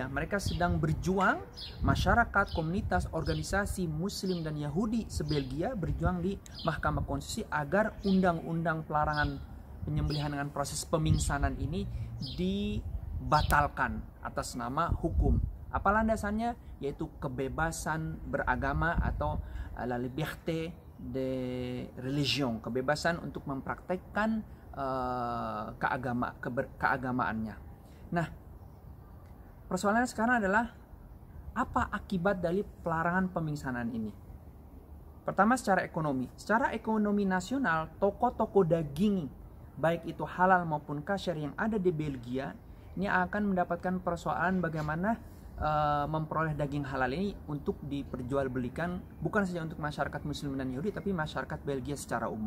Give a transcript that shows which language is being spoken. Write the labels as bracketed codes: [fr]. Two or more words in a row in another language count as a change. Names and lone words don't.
[id] Mereka sedang berjuang, masyarakat, komunitas, organisasi Muslim dan Yahudi se-Belgia berjuang di Mahkamah Konstitusi agar undang-undang pelarangan penyembelihan dengan proses pemingsanan ini dibatalkan atas nama hukum. Apa landasannya? Yaitu kebebasan beragama atau [fr] la liberté de religion, [id] kebebasan untuk mempraktekkan keagamaannya. Nah, persoalannya sekarang adalah apa akibat dari pelarangan pemingsanan ini? Pertama, secara ekonomi. Secara ekonomi nasional, toko-toko daging, baik itu halal maupun kasher yang ada di Belgia, ini akan mendapatkan persoalan bagaimana memperoleh daging halal ini untuk diperjualbelikan bukan saja untuk masyarakat Muslim dan Yahudi, tapi masyarakat Belgia secara umum.